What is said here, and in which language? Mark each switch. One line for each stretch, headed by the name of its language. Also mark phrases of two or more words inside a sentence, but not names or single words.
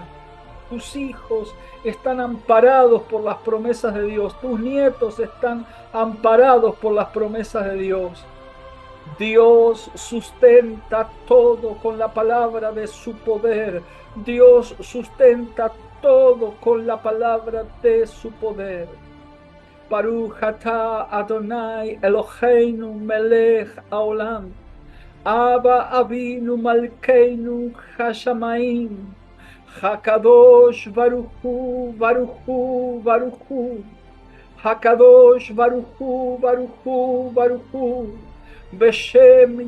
Spanish: Tus hijos están amparados por las promesas de Dios. Tus nietos están amparados por las promesas de Dios. Dios sustenta todo con la palabra de su poder. Dios sustenta todo con la palabra de su poder.
Hebrew: ברוך אתה אדוני אלוהינו מלך העולם, אבא אבינו מלכנו השמים, הקדוש ברוך הוא, ברוך הוא, ברוך הוא, ברוך הוא, הקדוש ברוך הוא, ברוך הוא, ברוך הוא, בשם